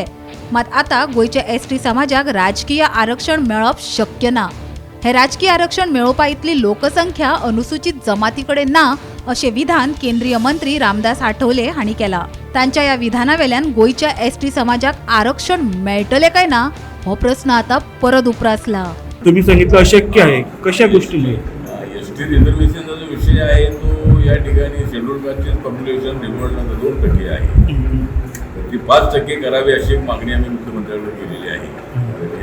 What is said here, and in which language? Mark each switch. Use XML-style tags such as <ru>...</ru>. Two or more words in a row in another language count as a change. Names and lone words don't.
<kok>मात आता गोयच्या एसटी समाजाक राजकीय आरक्षण मेळप शक्य ना। हे राजकीय आरक्षण मेळोवपा इतली लोकसंख्या अनुसूचित जमातीकडेन ना अशें विधान केंद्रीय मंत्री रामदास आठवले हांणी केला। तांच्या या विधानावेल्यान गोयच्या एसटी समाजाक आरक्षण मेळटले काय ना हो प्रश्न आता परत उप्रासला।</kok> <mr>तुम्ही सांगितलं अशक्य आहे, कशा गोष्टीमुळे? एसटी रिझर्वेशनचा जो विषय आहे तो या ठिकाणी</mr> <en>schedule castche population</en> <mr>निवडणं 2% आहे, तर ती 5% करावी अशी एक मागणी आम्ही मुख्यमंत्र्यांकडे केलेली आहे।</mr>